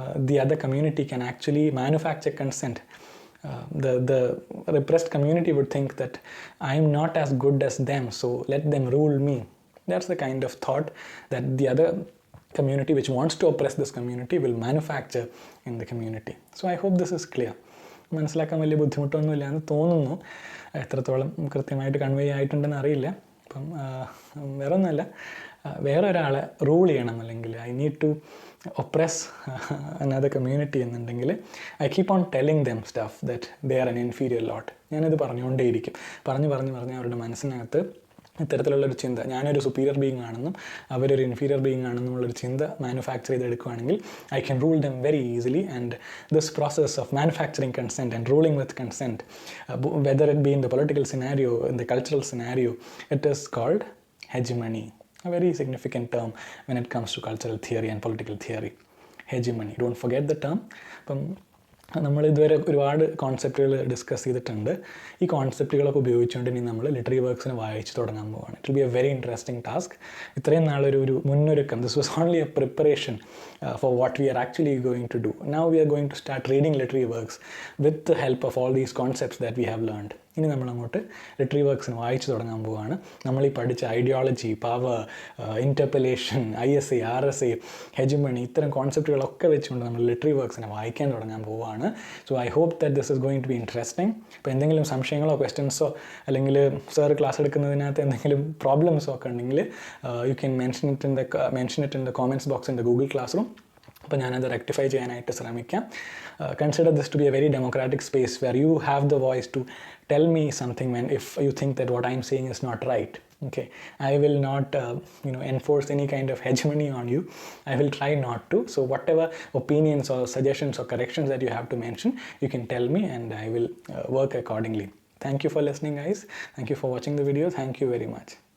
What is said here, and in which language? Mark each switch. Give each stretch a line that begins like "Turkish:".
English: The other community can actually manufacture consent. The repressed community would think that I am not as good as them, so let them rule me. That's the kind of thought that the other community which wants to oppress this community will manufacture in the community. So I hope this is clear.
Malayalam: മനസ്സിലാക്കാൻ വലിയ ബുദ്ധിമുട്ടൊന്നുമില്ല എന്ന് തോന്നുന്നു. എത്രത്തോളം കൃത്യമായിട്ട് convey ആയിട്ടുണ്ടെന്ന് അറിയില്ല. അപ്പം വേറെ ഒന്നുമല്ല, വേറെ ഒരാളെ റൂൾ ചെയ്യണം അല്ലെങ്കിൽ
English: I need to oppress another community എന്നുണ്ടെങ്കിൽ I keep on telling them stuff that they are an inferior lot.
Malayalam: ഞാനിത് പറഞ്ഞുകൊണ്ടേയിരിക്കും. പറഞ്ഞ് അവരുടെ മനസ്സിനകത്ത് ഇത്തരത്തിലുള്ളൊരു ചിന്ത, ഞാനൊരു സുപ്പീരിയർ ബീയിങ് ആണെന്നും അവരൊരു ഇൻഫീരിയർ ബീയിങ് ആണെന്നുമുള്ളൊരു ചിന്ത manufacture ചെയ്തെടുക്കുകയാണെങ്കിൽ
English: I can rule them very easily. And this process of manufacturing consent and ruling with consent, whether it be in the political scenario, in the cultural scenario, it is called hegemony. A very significant term when it comes to cultural theory and political theory. Hegemony. Don't forget the term.
Malayalam: നമ്മൾ ഇതുവരെ ഒരുപാട് കോൺസെപ്റ്റുകൾ discuss ചെയ്തിട്ടുണ്ട്. ഈ കോൺസെപ്റ്റുകളൊക്കെ ഉപയോഗിച്ചുകൊണ്ട് ഇനി നമ്മൾ literary വർക്ക്സിന് വായിച്ച് തുടങ്ങാൻ പോവുകയാണ്.
English: It will be a very interesting task.
Malayalam: ഇത്രയും നാളൊരു മുന്നൊരുക്കം.
English: This was only a preparation for what we are actually going to do. Now we are going to start reading literary works with the help of all these concepts that we have learned.
Malayalam: ഇനി നമ്മളങ്ങോട്ട് literary വർക്ക്സിന് വായിച്ച് തുടങ്ങാൻ പോവുകയാണ്. നമ്മൾ ഈ പഠിച്ച ideology, power, ഇൻ്റർപെലേഷൻ, ISA, RSA, hegemony, ഇത്തരം കോൺസെപ്റ്റുകളൊക്കെ വെച്ചുകൊണ്ട് നമ്മൾ ലിറ്റററി വർക്ക്സിനെ വായിക്കാൻ തുടങ്ങാൻ പോവുകയാണ്.
English: So I hope that this is going to be interesting.
Malayalam: അപ്പോൾ എന്തെങ്കിലും സംശയങ്ങളോ ക്വസ്റ്റ്യൻസോ അല്ലെങ്കിൽ സാർ ക്ലാസ് എടുക്കുന്നതിനകത്ത് എന്തെങ്കിലും പ്രോബ്ലംസോ ഒക്കെ ഉണ്ടെങ്കിൽ
English: You can mention it in the comments box in the Google classroom.
Malayalam: അപ്പോൾ ഞാനത് റെക്ടിഫൈ ചെയ്യാനായിട്ട് ശ്രമിക്കാം.
English: Consider this to be a very democratic space where you have the voice to tell me something when if you think that what I'm saying is not right. Okay, I will not enforce any kind of hegemony on you. I will try not to. So whatever opinions or suggestions or corrections that you have to mention, you can tell me and I will work accordingly. Thank you for listening, guys. Thank you for watching the video. Thank you very much.